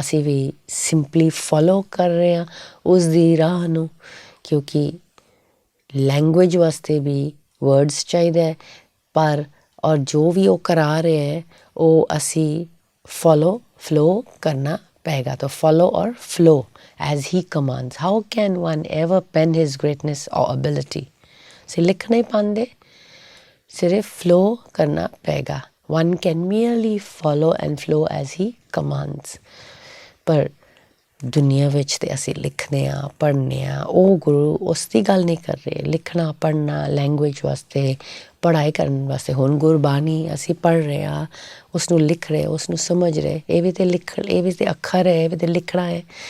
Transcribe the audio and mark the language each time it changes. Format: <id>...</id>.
<pa>ਅਸੀਂ ਵੀ simply follow ਕਰ ਰਹੇ ਹਾਂ ਉਸ ਦੀ ਰਾਹ ਨੂੰ, ਕਿਉਂਕਿ ਲੈਂਗੁਏਜ ਵਾਸਤੇ ਵੀ ਵਰਡਸ ਚਾਹੀਦਾ ਹੈ, ਪਰ ਔਰ ਜੋ ਵੀ ਉਹ ਕਰਾ ਰਹੇ ਹੈ ਉਹ ਅਸੀਂ ਫਲੋ ਕਰਨਾ ਪਏਗਾ।</pa> <en>ਤਾਂ follow or follow as he commands. How can one ever pen his greatness or ability?</en> <pa>ਅਸੀਂ ਲਿਖ ਨਹੀਂ ਪਾਉਂਦੇ, ਸਿਰਫ ਫਲੋ ਕਰਨਾ ਪਏਗਾ।</pa> <en>One can merely follow and flow as he commands.</en> <pa>ਪਰ ਦੁਨੀਆ ਵਿੱਚ ਤਾਂ ਅਸੀਂ ਲਿਖਦੇ ਹਾਂ, ਪੜ੍ਹਦੇ ਹਾਂ, ਉਹ ਗੁਰੂ ਉਸ ਦੀ ਗੱਲ ਨਹੀਂ ਕਰ ਰਹੇ। ਲਿਖਣਾ ਪੜ੍ਹਨਾ ਲੈਂਗੁਏਜ ਵਾਸਤੇ, ਪੜ੍ਹਾਈ ਕਰਨ ਵਾਸਤੇ। ਹੁਣ ਗੁਰਬਾਣੀ ਅਸੀਂ ਪੜ੍ਹ ਰਹੇ ਹਾਂ, ਉਸਨੂੰ ਲਿਖ ਰਹੇ, ਉਸਨੂੰ ਸਮਝ ਰਹੇ, ਇਹ ਵੀ ਤਾਂ ਇਹ ਵੀ ਤਾਂ ਅੱਖਰ ਹੈ, ਇਹ ਵੀ ਤਾਂ ਲਿਖਣਾ ਹੈ।</pa>